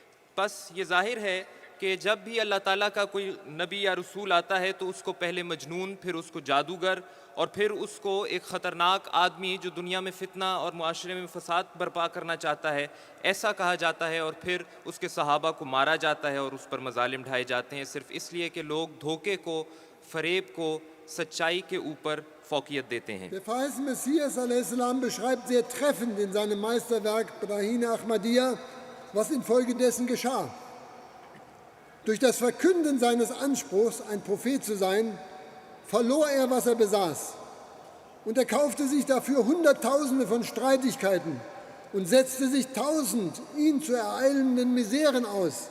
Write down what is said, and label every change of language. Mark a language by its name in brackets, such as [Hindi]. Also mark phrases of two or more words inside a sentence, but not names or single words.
[Urdu] بس یہ ظاہر ہے کہ جب بھی اللہ تعالیٰ کا کوئی نبی یا رسول آتا ہے تو اس کو پہلے مجنون، پھر اس کو جادوگر اور پھر اس کو ایک خطرناک آدمی جو دنیا میں فتنہ اور معاشرے میں فساد برپا کرنا چاہتا ہے، ایسا کہا جاتا ہے. اور پھر اس کے صحابہ کو مارا جاتا ہے اور اس پر مظالم ڈھائے جاتے ہیں، صرف اس لیے کہ لوگ دھوکے کو، فریب کو سچائی کے اوپر فوقیت دیتے ہیں. [German] Der verheißene Messias a.s. beschreibt sehr treffend in seinem Meisterwerk Brahine Ahmadiyya, was infolgedessen geschah. Durch das Verkünden seines Anspruchs, ein Prophet zu sein, verlor er, was er besaß. Und er kaufte sich dafür Hunderttausende von Streitigkeiten und setzte sich 1000 ihn zu ereilenden Miseren aus.